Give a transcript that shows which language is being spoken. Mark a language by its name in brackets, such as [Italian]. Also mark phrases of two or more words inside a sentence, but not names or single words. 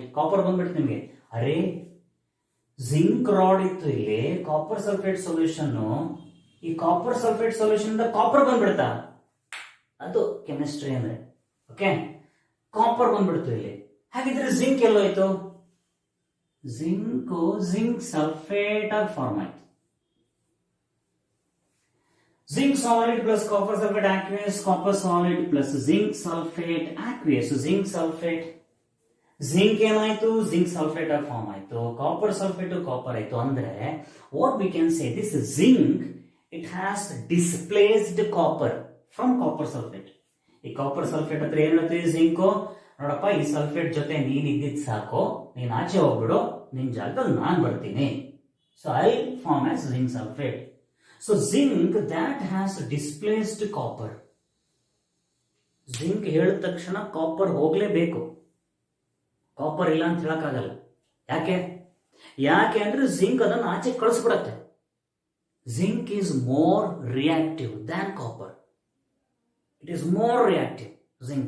[Kannada] ಕಾಪರ್ ಬಂದ್ಬಿಟ್ಟು ನಿಮಗೆ, ಅರೆ [English] zinc rod [Kannada] ಇತ್ತು ಇಲ್ಲಿ, [English] copper sulfate solution, [Kannada] ಈ [English] copper sulfate solution [Kannada] ಇಂದ ಕಾಪರ್ ಬಂದ್ಬಿಡ್ತಾ, ಅದು ಕೆಮಿಸ್ಟ್ರಿ ಅಂದ್ರೆ. ಓಕೆ, ಕಾಪರ್ ಬಂದ್ಬಿಡ್ತು ಇಲ್ಲಿ. ಹಾಗಿದ್ರೆ ಜಿಂಕ್ ಎಲ್ಲೋಯ್ತು? [English] zinc sulfate [Kannada] ಆಗಿ ಫಾರ್ಮ್ ಆಯ್ತು. [English] zinc solid plus copper sulfate aqueous, copper solid plus zinc sulfate aqueous. [Kannada] zinc ಏನಾಯ್ತು? zinc sulfate ಆಗಿ ಫಾರ್ಮ್ ಆಯ್ತು. [English] copper sulfate [Kannada] ಕಾಪರ್ ಆಯ್ತು. [English] ಅಂದ್ರೆ what we can say, this zinc, it has displaced copper from copper sulfate. [Kannada] ಈ [English] copper sulfate [Kannada] ಹತ್ರ ಏನ್ ಹೇಳ್ತೀವಿ? ಜಿಂಕ್, ನೋಡಪ್ಪ ಈ ಸಲ್ಫೇಟ್ ಜೊತೆ ನೀನ್ ಇದ್ದಿದ್ ಸಾಕು, ನೀನ್ ಆಚೆ ಹೋಗ್ಬಿಡು, ನಿನ್ ಜಾಗದಲ್ಲಿ ನಾನ್ ಬರ್ತೀನಿ. [English] so I form as zinc sulfate. So zinc that has displaced copper. [Kannada] ಜಿಂಕ್ ಹೇಳಿದ ತಕ್ಷಣ ಕಾಪರ್ ಹೋಗ್ಲೇಬೇಕು, ಕಾಪರ್ ಇಲ್ಲ ಅಂತ ಹೇಳಕ್ಕಾಗಲ್ಲ. ಯಾಕೆ ಅಂದ್ರೆ ಜಿಂಕ್ ಅದನ್ನು ಆಚೆ ಕಳಿಸ್ಬಿಡತ್ತೆ. [English] zinc is more reactive than copper. it is more reactive zinc.